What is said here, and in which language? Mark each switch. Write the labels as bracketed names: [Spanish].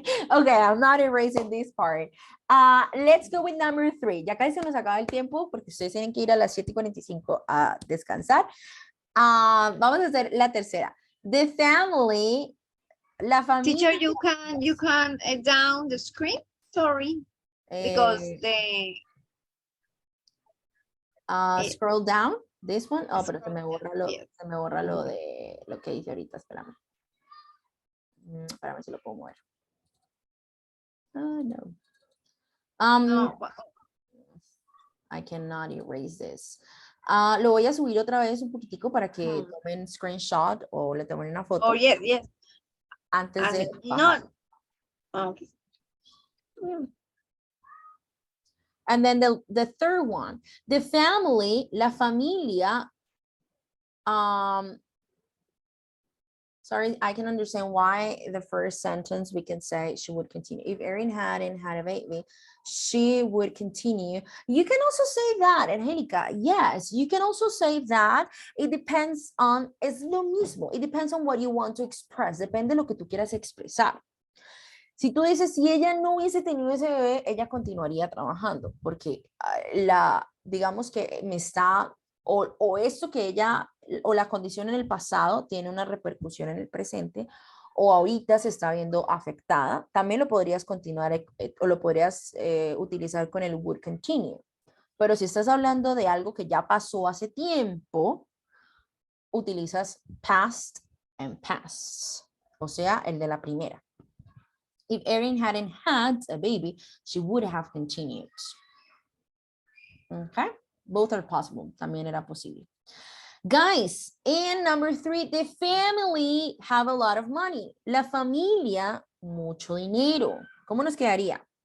[English] Okay, I'm not erasing this part. Let's go with number 3. [Spanish] Ya casi se nos acaba el tiempo porque ustedes tienen que ir a las 7:45 a descansar. Vamos a hacer la tercera. [English] The family, [Spanish] la familia. [English] Teacher, you can down the screen. Sorry, because the scroll down. This one. [Spanish] Oh, pero se me borra lo de lo que dice ahorita. Espérame. Espérame si lo puedo mover. Oh, no. no. [English] I cannot erase this. [Spanish] Lo voy a subir otra vez un poquitico para que tomen screenshot o le tomen una foto. [English] Oh, yes. [Spanish] Antes de no. Okay. [English] And then the third one, the family, [Spanish] la familia. [English] Sorry, I can understand why the first sentence we can say she would continue. If Erin hadn't had a baby, she would continue. You can also say that, Angelica. Yes, you can also say that. It depends on, [Spanish] es lo mismo. [English] It depends on what you want to express. [Spanish] Depende de lo que tú quieras expresar. Si tú dices, si ella no hubiese tenido ese bebé, ella continuaría trabajando, porque digamos que me está, o esto que ella, o la condición en el pasado tiene una repercusión en el presente, o ahorita se está viendo afectada, también lo podrías continuar, o lo podrías utilizar con el would continue. Pero si estás hablando de algo que ya pasó hace tiempo, utilizas past and past, o sea, el de la primera. [English] If Erin hadn't had a baby, she would have continued. Okay, both are possible. [Spanish] También era posible. [English] Guys, and number 3, the family have a lot of money. [Spanish] La familia, mucho dinero. ¿Cómo nos quedaría?